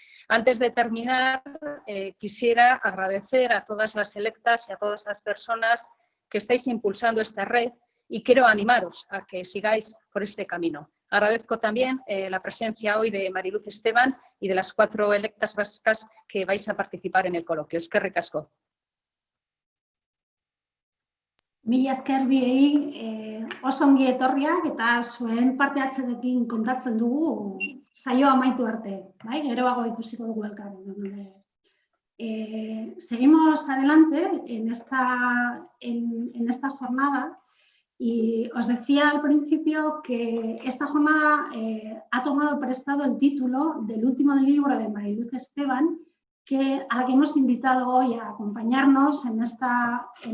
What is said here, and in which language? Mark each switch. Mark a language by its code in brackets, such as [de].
[es] Antes de terminar, quisiera agradecer a todas las electas y a todas las personas que estáis impulsando esta red y quiero animaros a que sigáis por este camino. Agradezco también la presencia hoy de Mariluz Esteban y de las 4 electas vascas que vais a participar en el coloquio. [eu] Eskerrik asko. Mila esker biei oso ongi etorriak eta zuen parte hartzeekin kontatzen dugu saioa amaitu arte, bai? Geroago ikusiko dugu elkarren. [es] Seguimos adelante en esta jornada y os decía al principio que esta jornada ha tomado prestado el título del último libro de Mariluz Esteban, a la que hemos invitado hoy a acompañarnos en esta